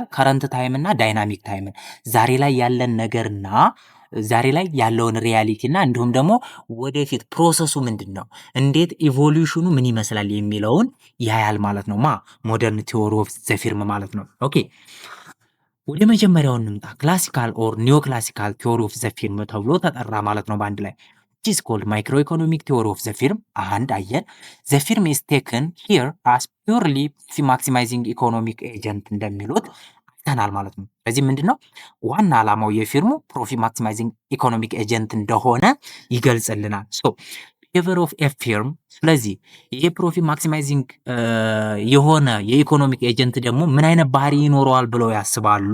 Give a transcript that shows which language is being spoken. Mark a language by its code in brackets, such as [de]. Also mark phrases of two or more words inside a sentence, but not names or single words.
[en] current time [am] እና ዳይናሚክ ታይምን ዛሬ ላይ ያለን ነገርና ዛሬ ላይ ያለውን ሪያሊቲ እና እንዲሁም ደግሞ ወደፊት ፕሮሰሱ ምንድን ነው፣ እንዴት ኢቮሉሽኑ ምን ይመስላል የሚለውን ያያል ማለት ነው። [en] modern theory of the firm [am] ማለት ነው። ኦኬ ወደ መጀመሪያው እንምጣ። [en] classical or neo classical theory of the firm [am] ተብሎ ተጠራ ማለት ነው በአንድ ላይ which [en] is called micro economic theory of the firm። [am] አንድ አየን [en] the firm is taken here as purely maximizing economic agent [am] እንደሚሉት አይተናል ማለት ነው። ስለዚህ ምንድነው ዋና ዓላማው የፊርሙ [en] profit maximizing economic agent [am] እንደሆነ ይገልጽልናል። [en] so behavior of a firm። [am] ስለዚህ ይሄ [en] profit maximizing [am] የሆነ የኢኮኖሚክ ኤጀንት ደግሞ ምን አይነት ባህሪ ይኖረዋል ብለው ያስባሉ?